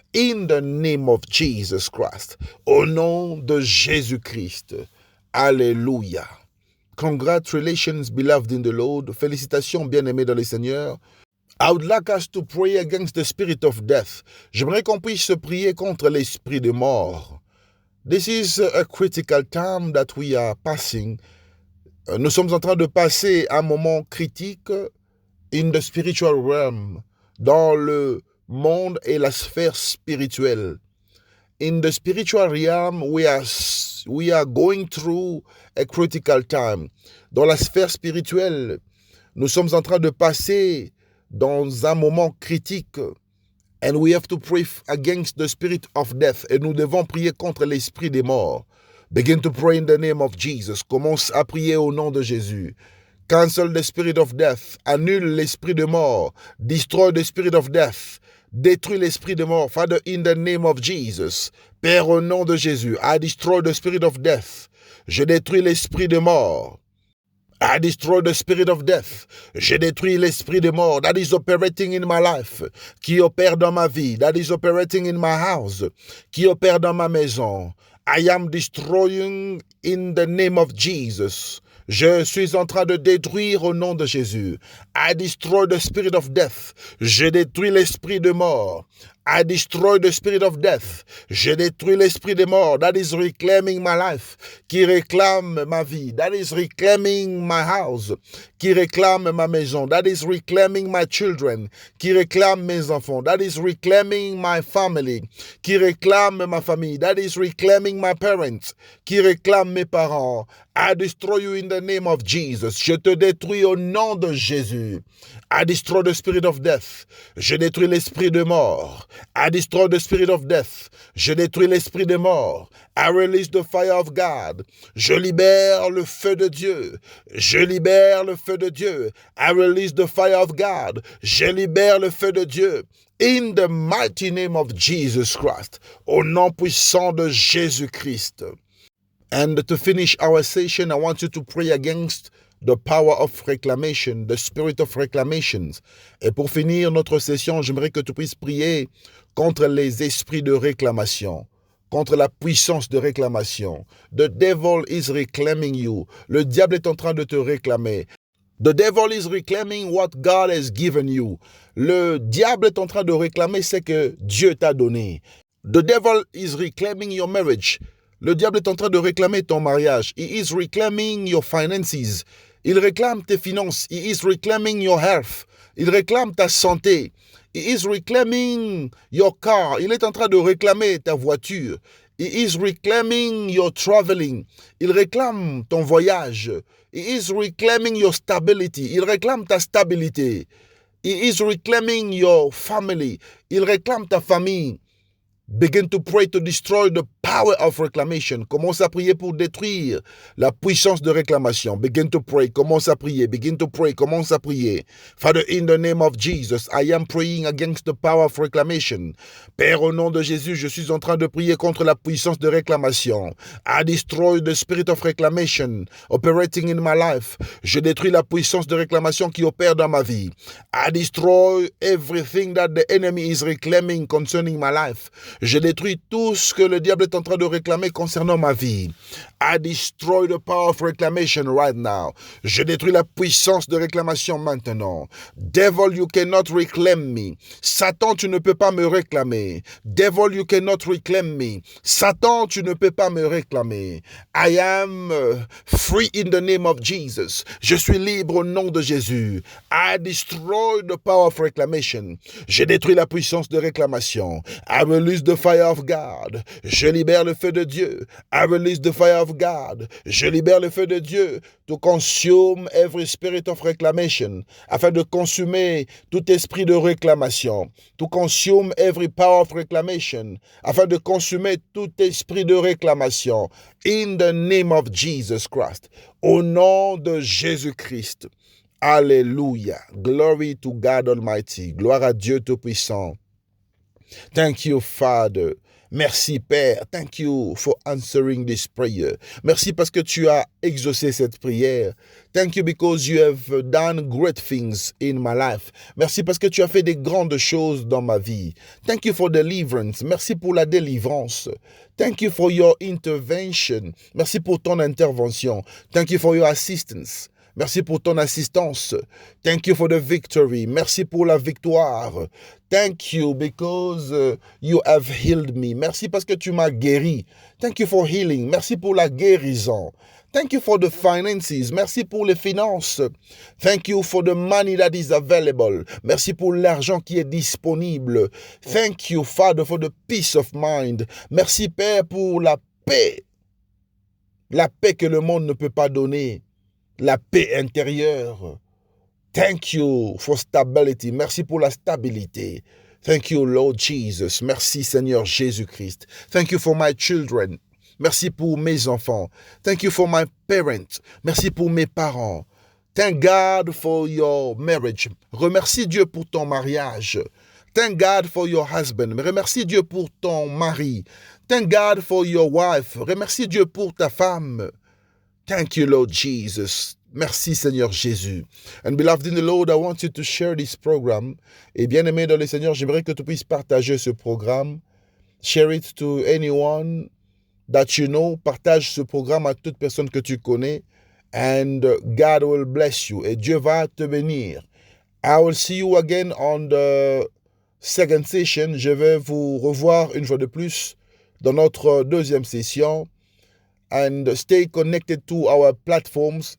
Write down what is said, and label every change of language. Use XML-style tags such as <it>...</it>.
<en>In the name of Jesus Christ.</en> <fr>Au nom de Jésus-Christ. Alléluia.</fr> <en>Congratulations, beloved in the Lord.</en> <fr>Félicitations, bien-aimés dans le Seigneur.</fr> <en>I would like us to pray against the spirit of death.</en> <fr>J'aimerais qu'on puisse prier contre l'esprit de mort.</fr> <en>This is a critical time that we are passing.</en> <fr>Nous sommes en train de passer un moment critique</fr> <en>in the spiritual realm,</en> <fr>dans le monde et la sphère spirituelle.</fr> <en>In the spiritual realm, we are going through a critical time.</en> <fr>Dans la sphère spirituelle, nous sommes en train de passer dans un moment critique.</fr> <en>And we have to pray against the spirit of death.</en> <fr>Et nous devons prier contre l'esprit des morts.</fr> <en>Begin to pray in the name of Jesus.</en> <fr>Commence à prier au nom de Jésus.</fr> <en>Cancel the spirit of death.</en> <fr>Annule l'esprit de mort.</fr> <en>Destroy the spirit of death.</en> <fr>Détruis l'esprit de mort.</fr> <en>Father, in the name of Jesus.</en> <fr>Père, au nom de Jésus.</fr> <en>I destroy the spirit of death.</en> <fr>Je détruis l'esprit de mort.</fr> <en>I destroy the spirit of death.</en> <fr>Je détruis l'esprit de mort</fr> <en>that is operating in my life,</en> <fr>qui opère dans ma vie,</fr> <en>that is operating in my house,</en> <fr>qui opère dans ma maison.</fr> <en>I am destroying in the name of Jesus.</en> <fr>Je suis en train de détruire au nom de Jésus.</fr> <en>I destroy the spirit of death.</en> <fr>Je détruis l'esprit de mort.</fr> <en>I destroy the spirit of death.</en> <fr>Je détruis l'esprit de mort.</fr> <en>That is reclaiming my life.</en> <fr>Qui réclame ma vie.</fr> <en>That is reclaiming my house.</en> <fr>Qui réclame ma maison.</fr> <en>That is reclaiming my children.</en> <fr>Qui réclame mes enfants.</fr> <en>That is reclaiming my family.</en> <fr>Qui réclame ma famille.</fr> <en>That is reclaiming my parents.</en> <fr>Qui réclame mes parents.</fr> <en>I destroy you in the name of Jesus.</en> <fr>Je te détruis au nom de Jésus.</fr> <en>I destroy the spirit of death.</en> <fr>Je détruis l'esprit de mort.</fr> <en>I destroy the spirit of death.</en> <fr>Je détruis l'esprit de mort.</fr> <en>I release the fire of God.</en> <fr>Je libère le feu de Dieu. Je libère le feu de Dieu.</fr> <en>I release the fire of God.</en> <fr>Je libère le feu de Dieu.</fr> <en>In the mighty name of Jesus Christ.</en> <fr>Au nom puissant de Jésus-Christ.</fr> <en>And to finish our session, I want you to pray against the power of reclamation, the spirit of reclamations.</en> <fr>Et pour finir notre session, j'aimerais que tu puisses prier contre les esprits de réclamation, contre la puissance de réclamation.</fr> <en>The devil is reclaiming you.</en> <fr>Le diable est en train de te réclamer.</fr> <en>The devil is reclaiming what God has given you.</en> <fr>Le diable est en train de réclamer ce que Dieu t'a donné.</fr> <en>The devil is reclaiming your marriage.</en> <fr>Le diable est en train de réclamer ton mariage.</fr> <en>He is reclaiming your finances.</en> <fr>Il réclame tes finances.</fr> <en>He is reclaiming your health.</en> <fr>Il réclame ta santé.</fr> <en>He is reclaiming your car.</en> <fr>Il est en train de réclamer ta voiture.</fr> <en>He is reclaiming your traveling.</en> <fr>Il réclame ton voyage.</fr> <en>He is reclaiming your stability.</en> <fr>Il réclame ta stabilité.</fr> <en>He is reclaiming your family.</en> <fr>Il réclame ta famille.</fr> <en>Begin to pray to destroy the power of reclamation.</en> <fr>Commence à prier pour détruire la puissance de réclamation.</fr> <en>Begin to pray.</en> <fr>Commence à prier. Begin to pray. Commence à prier.</fr> <en>Father, in the name of Jesus, I am praying against the power of reclamation.</en> <fr>Père, au nom de Jésus, je suis en train de prier contre la puissance de réclamation.</fr> <en>I destroy the spirit of reclamation operating in my life.</en> <fr>Je détruis la puissance de réclamation qui opère dans ma vie.</fr> <en>I destroy everything that the enemy is reclaiming concerning my life.</en> <fr>Je détruis tout ce que le diable est en train de réclamer concernant ma vie.</fr> <en>I destroy the power of reclamation right now.</en> <fr>Je détruis la puissance de réclamation maintenant.</fr> <en>Devil, you cannot reclaim me.</en> <fr>Satan, tu ne peux pas me réclamer.</fr> <en>Devil, you cannot reclaim me.</en> <fr>Satan, tu ne peux pas me réclamer.</fr> <en>I am free in the name of Jesus.</en> <fr>Je suis libre au nom de Jésus.</fr> <en>I destroy the power of reclamation.</en> <fr>Je détruis la puissance de réclamation.</fr> <en>I release the fire of God.</en> <fr>Je libère le feu de Dieu.</fr> <en>I release the fire of God.</en> <fr>Je libère le feu de Dieu</fr> <en>to consume every spirit of reclamation,</en> <fr>afin de consumer tout esprit de réclamation.</fr> <en>To consume every power of reclamation,</en> <fr>afin de consumer tout esprit de réclamation.</fr> <en>In the name of Jesus Christ.</en> <fr>Au nom de Jésus-Christ.</fr> <la>Alléluia.</la> <en>Glory to God Almighty.</en> <fr>Gloire à Dieu Tout-Puissant.</fr> <en>Thank you, Father.</en> <fr>Merci, Père.</fr> <en>Thank you for answering this prayer.</en> <fr>Merci parce que tu as exaucé cette prière.</fr> <en>Thank you because you have done great things in my life.</en> <fr>Merci parce que tu as fait des grandes choses dans ma vie.</fr> <en>Thank you for deliverance.</en> <fr>Merci pour la délivrance.</fr> <en>Thank you for your intervention.</en> <fr>Merci pour ton intervention.</fr> <en>Thank you for your assistance.</en> <fr>Merci pour ton assistance.</fr> <en>Thank you for the victory.</en> <fr>Merci pour la victoire.</fr> <en>Thank you because you have healed me.</en> <fr>Merci parce que tu m'as guéri.</fr> <en>Thank you for healing.</en> <fr>Merci pour la guérison.</fr> <en>Thank you for the finances.</en> <fr>Merci pour les finances.</fr> <en>Thank you for the money that is available.</en> <fr>Merci pour l'argent qui est disponible.</fr> <en>Thank you, Father, for the peace of mind.</en> <fr>Merci, Père, pour la paix. La paix que le monde ne peut pas donner. La paix intérieure.</fr> <en>Thank you for stability.</en> <fr>Merci pour la stabilité.</fr> <en>Thank you, Lord Jesus.</en> <fr>Merci, Seigneur Jésus-Christ.</fr> <en>Thank you for my children.</en> <fr>Merci pour mes enfants.</fr> <en>Thank you for my parents.</en> <fr>Merci pour mes parents.</fr> <en>Thank God for your marriage.</en> <fr>Remercie Dieu pour ton mariage.</fr> <en>Thank God for your husband.</en> <fr>Remercie Dieu pour ton mari.</fr> <en>Thank God for your wife.</en> <fr>Remercie Dieu pour ta femme.</fr> <en>Thank you, Lord Jesus.</en> <fr>Merci, Seigneur Jésus.</fr> <en>And beloved in the Lord, I want you to share this program.</en> <fr>Et bien-aimé dans le Seigneur, j'aimerais que tu puisses partager ce programme.</fr> <en>Share it to anyone that you know.</en> <fr>Partage ce programme à toute personne que tu connais.</fr> <en>And God will bless you.</en> <fr>Et Dieu va te bénir.</fr> <en>I will see you again on the second session.</en> <fr>Je vais vous revoir une fois de plus dans notre deuxième session.</fr> <en>And stay connected to our platforms.</en>